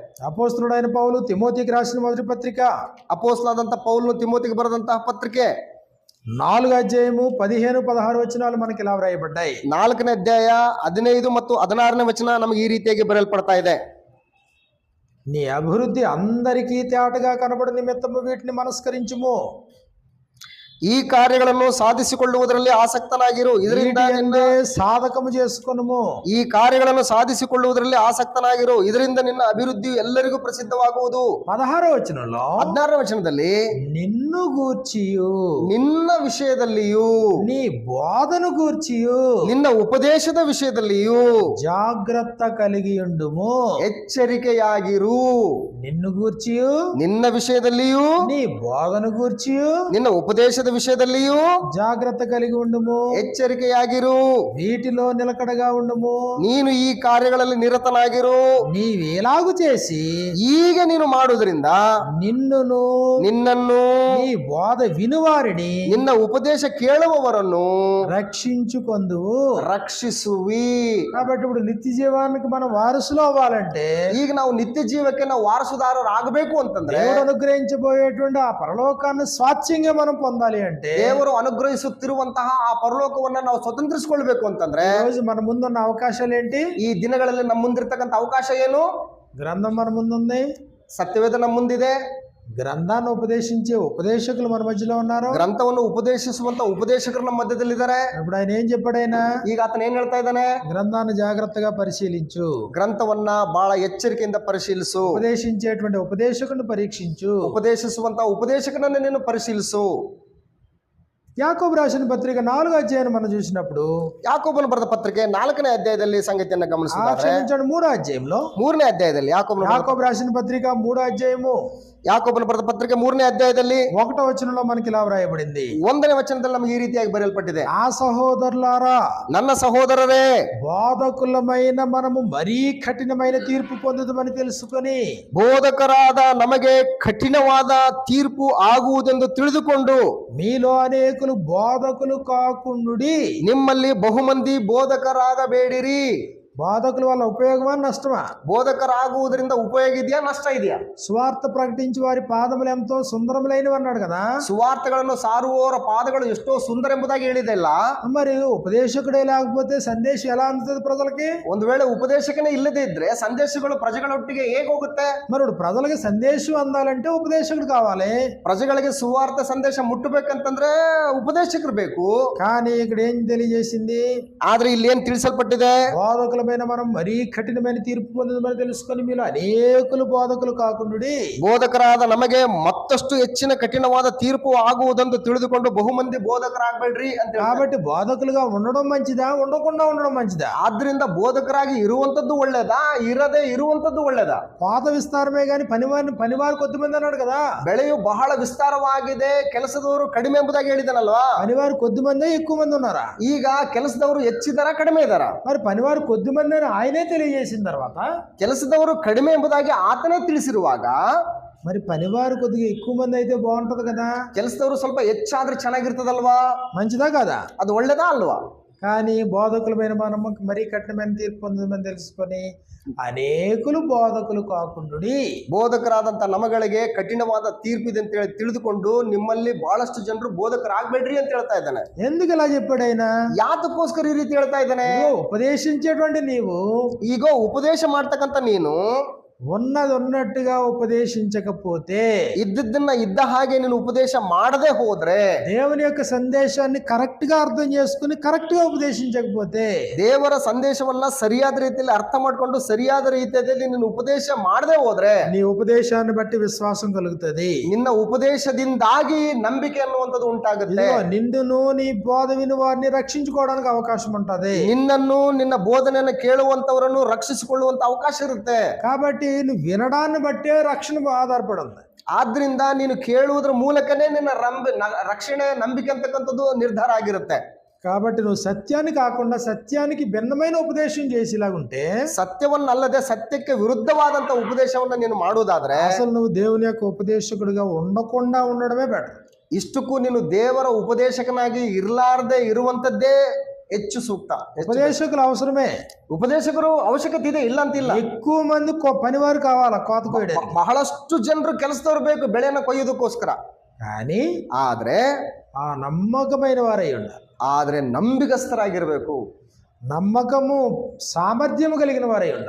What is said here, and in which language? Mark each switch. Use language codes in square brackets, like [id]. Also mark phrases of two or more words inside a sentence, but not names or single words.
[te] అపోస్తలుడైన పౌలు తిమోతికి రాసిన మొదటి పత్రిక [kn] ಅಪೊಸ್ತಲನಾದಂತ ಪೌಲನು ತಿಮೋತಿಗೆ ಬರೆದಂತಹ ಪತ್ರಿಕೆ [te] 4వ అధ్యాయము 15-16 వచనాలు మనకి ఇలా వ్రాయబడ్డాయి. [kn] 4ನೇ ಅಧ್ಯಾಯ 15 ಮತ್ತು 16ನೇ ವಚನ ನಮಗೆ ಈ ರೀತಿಯಾಗಿ ಬರೆಯಲ್ಪಡ್ತಾ ಇದೆ. [te] నీ అభివృద్ధి అందరికీ తేటగా కనబడు నిమిత్తము వీటిని మనస్కరించుము. [kn] ಈ ಕಾರ್ಯಗಳನ್ನು ಸಾಧಿಸಿಕೊಳ್ಳುವುದರಲ್ಲಿ ಆಸಕ್ತನಾಗಿರು, ಇದರಿಂದ [te] వీటి సాధకము చేసుకొనుము. [kn] ಈ ಕಾರ್ಯಗಳನ್ನು ಸಾಧಿಸಿಕೊಳ್ಳುವುದರಲ್ಲಿ ಆಸಕ್ತನಾಗಿರು, ಇದರಿಂದ ನಿನ್ನ ಅಭಿವೃದ್ಧಿ ಎಲ್ಲರಿಗೂ ಪ್ರಸಿದ್ಧವಾಗುವುದು. [te] 16వ వచనంలో [kn] 16ನೇ ವಚನದಲ್ಲಿ [te] నిన్ను గూర్చియు [kn] ನಿನ್ನ ವಿಷಯದಲ್ಲಿಯೂ [te] నీ బోధను గూర్చియు [kn] ನಿನ್ನ ಉಪದೇಶದ ವಿಷಯದಲ್ಲಿಯೂ [te] జాగ్రత్త కలిగి ఉండుము. [kn] ಎಚ್ಚರಿಕೆಯಾಗಿರು. [te] నిన్ను గూర్చియు [kn] ನಿನ್ನ ವಿಷಯದಲ್ಲಿಯೂ [te] నీ బోధను గూర్చియు [kn] ನಿನ್ನ ಉಪದೇಶದ ವಿಷಯದಲ್ಲಿಯೂ [te] జాగ్రత్త కలిగి ఉండుము. [kn] ಎಚ್ಚರಿಕೆಯಾಗಿರು. [te] వీటిలో నిలకడగా ఉండుము. [kn] ನೀನು ಈ ಕಾರ್ಯಗಳಲ್ಲಿ ನಿರತನಾಗಿರು. [te] నీవేలాగు చేసి [kn] ಈಗ ನೀನು ಮಾಡುವುದರಿಂದ [te] నిన్నును [kn] ನಿನ್ನನ್ನು [te] నీ బోధ వినువారిని [kn] ನಿನ್ನ ಉಪದೇಶ ಕೇಳುವವರನ್ನು [te] రక్షించుకొందువు. [kn] ರಕ್ಷಿಸುವಿ. [te] కాబట్టి ఇప్పుడు నిత్య జీవానికి మనం వారసులు అవ్వాలంటే [kn] ಈಗ ನಾವು ನಿತ್ಯ ಜೀವಕ್ಕೆ ನಾವು ವಾರಸುದಾರರಾಗಬೇಕು ಅಂತಂದ್ರೆ [te] దేవుడు అనుగ్రహించబోయేటువంటి ఆ పరలోకాన్ని స్వాచ్ఛంగా మనం పొందాలి అంటే [kn] ದೇವರು ಅನುಗ್ರಹಿಸುತ್ತಿರುವಂತಹ ಆ ಪರಲೋಕವನ್ನ ನಾವು ಸ್ವತಂತ್ರಿಸಿಕೊಳ್ಬೇಕು ಅಂತಂದ್ರೆ [te] ఈ రోజు మన ముందున్న అవకాశాలు ఏంటి? [kn] ಈ ದಿನಗಳಲ್ಲಿ ನಮ್ಮ ಮುಂದಿರ್ತಕ್ಕಂಥ ಅವಕಾಶ ಏನು? [te] గ్రంథం మన ముందుంది, [kn] ಸತ್ಯವೇದ ನಮ್ಮ ಮುಂದಿದೆ, [te] గ్రంథాన్ని ఉపదేశించే ఉపదేశకులు మన మధ్యలో ఉన్నారు. [kn] ಗ್ರಂಥವನ್ನು ಉಪದೇಶಿಸುವಂತ ಉಪದೇಶಕರು ನಮ್ಮ ಮಧ್ಯದಲ್ಲಿದ್ದಾರೆ. [te] ఇప్పుడు ఆయన ఏం చెప్పాడు? ఆయన [kn] ಈಗ ಆತನ ಏನ್ ಹೇಳ್ತಾ ಇದ್ದಾನೆ? [te] గ్రంథాన్ని జాగ్రత్తగా పరిశీలించు, [kn] ಗ್ರಂಥವನ್ನ ಬಹಳ ಎಚ್ಚರಿಕೆಯಿಂದ ಪರಿಶೀಲಿಸು, [te] ఉపదేశించేటువంటి ఉపదేశకుని పరీక్షించు, [kn] ಉಪದೇಶಿಸುವಂತ ಉಪದೇಶಕನನ್ನು ನೀನು ಪರಿಶೀಲಿಸು. [te] యాకోబు రాసిన పత్రిక 4వ అధ్యాయాన్ని మనం చూసినప్పుడు [kn] ಯಾಕೋಬನು ಬರೆದ ಪತ್ರಿಕೆ 4ನೇ ಅಧ್ಯಾಯದಲ್ಲಿ ಸಂಗತಿಯನ್ನ ಗಮನಿಸಿದರೆ [te] క్షమించండి 3వ అధ్యాయంలో [kn] 3ನೇ ಅಧ್ಯಾಯದಲ್ಲಿ [te] యాకోబు రాసిన పత్రిక 3వ అధ్యాయము [kn] ಯಾಕೋಬನು ಬರೆದ ಪತ್ರಿಕೆ 3ನೇ ಅಧ್ಯಾಯದಲ್ಲಿ [te] 1వ వచనంలో మనకి ఇలా వ్రాయబడింది. [kn] 1ನೇ ವಚನದಲ್ಲಿ ನಮಗೆ ಈ ರೀತಿಯಾಗಿ ಬರೆಯಲ್ಪಟ್ಟಿದೆ. [te] ఆ సహోదరులారా, [kn] ನನ್ನ ಸಹೋದರರೇ, [te] బోధకులమైన మనము మరీ కఠినమైన తీర్పు పొందుదామని తెలుసుకొని [kn] ಬೋಧಕರಾದ ನಮಗೆ ಕಠಿಣವಾದ ತೀರ್ಪು ಆಗುವುದೆಂದು ತಿಳಿದುಕೊಂಡು [te] మీలో అనేకులు బోధకులు కాకుండుడి. [kn] ನಿಮ್ಮಲ್ಲಿ ಬಹುಮಂದಿ ಬೋಧಕರಾಗಬೇಡಿರಿ. [te] బోధకుల వల్ల ఉపయోగమా నష్టమా? [kn] ಬೋಧಕರಾಗುವುದರಿಂದ ಉಪಯೋಗ ಇದೆಯಾ, ನಷ್ಟ ಇದೆಯಾ? [te] సువార్త ప్రకటించి వారి పాదములు ఎంతో సుందరములైనవి అన్నాడు కదా. [kn] ಸುವಾರ್ತೆಗಳನ್ನು ಸಾರುವವರ ಪಾದಗಳು ಎಷ್ಟೋ ಸುಂದರ ಎಂಬುದಾಗಿ ಹೇಳಿದೆ ಇಲ್ಲ? [te] మరి ఉపదేశకుడే లేకపోతే సందేశం ఎలా అందుతుంది ప్రజలకి? [kn] ಒಂದು ವೇಳೆ ಉಪದೇಶಕನೇ ಇಲ್ಲದೆ ಇದ್ರೆ ಸಂದೇಶಗಳು ಪ್ರಜೆಗಳೊಟ್ಟಿಗೆ ಹೇಗೆ ಹೋಗುತ್ತೆ? [te] మరి ఇప్పుడు ప్రజలకి సందేశం అందాలంటే ఉపదేశకుడు కావాలి. [kn] ಪ್ರಜೆಗಳಿಗೆ ಸುವಾರ್ತೆ ಸಂದೇಶ ಮುಟ್ಟಬೇಕಂತಂದ್ರೆ ಉಪದೇಶಕರು ಬೇಕು. [te] కానీ ఇక్కడ ఏం తెలియజేసింది? [kn] ಆದ್ರೆ ಇಲ್ಲಿ ಏನ್ ತಿಳಿಸಲ್ಪಟ್ಟಿದೆ? [te] బోధకుల మనం మరీ కఠినమైన తీర్పు పొందుదని తెలుసుకొని మీరు అనేకులు బోధకులు కాకుండా [kn] ಬೋಧಕರಾದ ನಮಗೆ ಮತ್ತಷ್ಟು ಹೆಚ್ಚಿನ ಕಠಿಣವಾದ ತೀರ್ಪು ಆಗುವುದೆಂದು ತಿಳಿದುಕೊಂಡು ಬಹುಮಂದಿ ಬೋಧಕರಾಗಬೇಡ್ರಿ ಅಂತ. [te] కాబట్టి బోధకులుగా ఉండడం మంచిదా, ఉండకుండా ఉండడం మంచిదా? [kn] ಆದ್ರಿಂದ ಬೋಧಕರಾಗಿ ಇರುವಂತದ್ದು ಒಳ್ಳೇದಾ, ಇರದೇ ಇರುವಂತದ್ದು ಒಳ್ಳೇದಾ? [te] పాత విస్తారమే గాని పనివారు కొద్దిమంది అన్నాడు కదా. [kn] ಬೆಳೆಯು ಬಹಳ ವಿಸ್ತಾರವಾಗಿದೆ, ಕೆಲಸದವರು ಕಡಿಮೆ ಎಂಬುದಾಗಿ ಹೇಳಿದನಲ್ವಾ? [te] పనివారు కొద్ది మంది ఎక్కువ మంది ఉన్నారా? [kn] ಈಗ ಕೆಲಸದವರು ಹೆಚ್ಚಿದಾರ ಕಡಿಮೆ ಇದಾರ? [te] మరి పనివారు కొద్ది మంది ఆయనే తెలియజేసిన తర్వాత [kn] ಕೆಲಸದವರು ಕಡಿಮೆ ಎಂಬುದಾಗಿ ಆತನೇ ತಿಳಿಸಿರುವಾಗ [te] మరి పనివారు కొద్దిగా ఎక్కువ మంది అయితే బాగుంటది కదా. [kn] ಕೆಲಸದವರು ಸ್ವಲ್ಪ ಹೆಚ್ಚಾದ್ರೆ ಚೆನ್ನಾಗಿರ್ತದಲ್ವಾ? [te] మంచిదా కదా? [kn] ಅದು ಒಳ್ಳೇದಾ ಅಲ್ವಾ? [te] కానీ బోధకులమైన మనం మరీ కఠినమైన తీర్పు పొందని తెలుసుకొని అనేకులు బోధకులు కాకుండుడి. [kn] ಬೋಧಕರಾದಂತ ನಮಗಳಿಗೆ ಕಠಿಣವಾದ ತೀರ್ಪಿದೆ ಅಂತ ಹೇಳಿ ತಿಳಿದುಕೊಂಡು ನಿಮ್ಮಲ್ಲಿ ಬಹಳಷ್ಟು ಜನರು ಬೋಧಕರಾಗಬೇಡ್ರಿ ಅಂತ ಹೇಳ್ತಾ ಇದ್ದಾನೆ. [te] ఎందుకు ఇలా చెప్పాడు ఆయన? [kn] ಯಾತಕ್ಕೋಸ್ಕರ ಈ ರೀತಿ ಹೇಳ್ತಾ ಇದ್ದಾನೆ? [te] ఉపదేశించేటువంటి నీవు, [kn] ಈಗ ಉಪದೇಶ ಮಾಡ್ತಕ್ಕಂತ ನೀನು [te] ఉన్నది ఉన్నట్టుగా ఉపదేశించకపోతే, [kn] ಇದ್ದದ್ದನ್ನ ಇದ್ದ ಹಾಗೆ ನೀನು ಉಪದೇಶ ಮಾಡದೆ ಹೋದ್ರೆ, [te] దేవుని యొక్క సందేశాన్ని కరెక్ట్ గా అర్థం చేసుకుని కరెక్ట్ గా ఉపదేశించకపోతే, [kn] ದೇವರ ಸಂದೇಶವನ್ನ ಸರಿಯಾದ ರೀತಿಯಲ್ಲಿ ಅರ್ಥ ಮಾಡ್ಕೊಂಡು ಸರಿಯಾದ ರೀತಿಯಲ್ಲಿ ನೀನು ಉಪದೇಶ ಮಾಡದೆ ಹೋದ್ರೆ [te] నీ ఉపదేశాన్ని బట్టి విశ్వాసం కలుగుతుంది. [kn] ನಿನ್ನ ಉಪದೇಶದಿಂದಾಗಿ ನಂಬಿಕೆ ಅನ್ನುವಂಥದ್ದು ಉಂಟಾಗುತ್ತೆ. [te] నిన్నును నీ బోధ విని వారిని రక్షించుకోవడానికి అవకాశం ఉంటది. [kn] ನಿನ್ನನ್ನು ನಿನ್ನ ಬೋಧನೆಯನ್ನು ಕೇಳುವಂತವರನ್ನು ರಕ್ಷಿಸಿಕೊಳ್ಳುವಂತ ಅವಕಾಶ ಇರುತ್ತೆ. [te] కాబట్టి నువ్వు వినడాన్ని బట్టే రక్షణ ఆధారపడి ఉంది. [kn] ಆದ್ರಿಂದ ನೀನು ಕೇಳುವುದರ ಮೂಲಕನೇ ನಿನ್ನ ರಕ್ಷಣೆ ನಂಬಿಕೆ ಅಂತಕ್ಕಂಥದ್ದು ನಿರ್ಧಾರ ಆಗಿರುತ್ತೆ. [te] కాబట్టి నువ్వు సత్యాన్ని కాకుండా సత్యానికి భిన్నమైన ఉపదేశం చేసేలాగుంటే, [kn] ಸತ್ಯವನ್ನಲ್ಲದೆ ಸತ್ಯಕ್ಕೆ ವಿರುದ್ಧವಾದಂತ ಉಪದೇಶವನ್ನ ನೀನು ಮಾಡುವುದಾದ್ರೆ [te] అసలు నువ్వు దేవుని యొక్క ఉపదేశకుడిగా ఉండకుండా ఉండడమే బెటర్. [kn] ಇಷ್ಟಕ್ಕೂ ನೀನು ದೇವರ ಉಪದೇಶಕನಾಗಿ ಇರಲಾರ್ದೆ ಇರುವಂತದ್ದೇ ಹೆಚ್ಚು ಸೂಕ್ತ. [te] ఉపదేశకులు అవసరమే, [kn] ಉಪದೇಶಕರು ಅವಶ್ಯಕತೆ ಇದೆ, ಇಲ್ಲ ಅಂತಿಲ್ಲ. [te] ఎక్కువ మంది పనివారు కావాలా కోత కోయడానికి. [kn] ಬಹಳಷ್ಟು ಜನರು ಕೆಲಸದವ್ರು ಬೇಕು ಬೆಳೆಯನ್ನು ಕೊಯ್ಯೋದಕ್ಕೋಸ್ಕರ. [te] కానీ [kn] ಆದ್ರೆ [te] ఆ నమ్మకమైన వారై ఉండాలి. [kn] ಆದ್ರೆ ನಂಬಿಗಸ್ತರಾಗಿರ್ಬೇಕು. [te] నమ్మకము సామర్థ్యము కలిగిన వారై ఉండాలి.